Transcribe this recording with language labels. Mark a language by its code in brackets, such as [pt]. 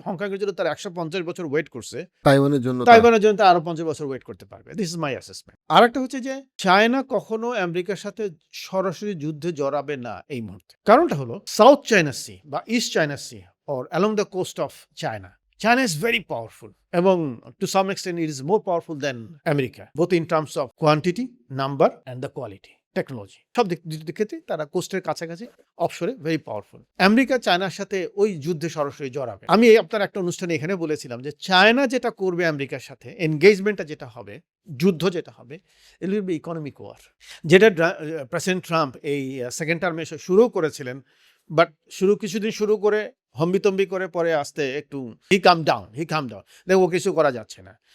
[bn] হংকংয়ের জন্য তারা 150 বছর ওয়েট করছে, তাইওয়ানের জন্য তাইওয়ানের জন্য তারা আরো 50 বছর ওয়েট করতে পারবে। [en] This is my assessment. [bn] আর একটা হচ্ছে যে চায়না কখনো আমেরিকার সাথে সরাসরি যুদ্ধে জড়াবে না এই মুহূর্তে। কারণটা হলো সাউথ চায়না সি বা east China C [en] or along the coast of China. China is very powerful, এবং to some extent it is more powerful than America, both in terms of quantity, number and the quality, technology. [bn] সব দিক ক্ষেত্রে তারা কোস্টের কাছাকাছি, অফশোরে very powerful. America চায়নার সাথে ওই যুদ্ধে সরাসরি জড়াবে। আমি আপনার একটা অনুষ্ঠানে এখানে বলেছিলাম যে চায়না যেটা করবে আমেরিকার সাথে, এনগেজমেন্টটা যেটা হবে, যুদ্ধ যেটা হবে, [en] It will be economic war. [bn] যেটা প্রেসিডেন্ট ট্রাম্প এই সেকেন্ড টার্মে শুরু করেছিলেন, বাট কিছুদিন শুরু করে হম্বিতম্বি করে পরে আসতে একটু [en] he calm down [bn] দেখো কিছু করা যাচ্ছে না।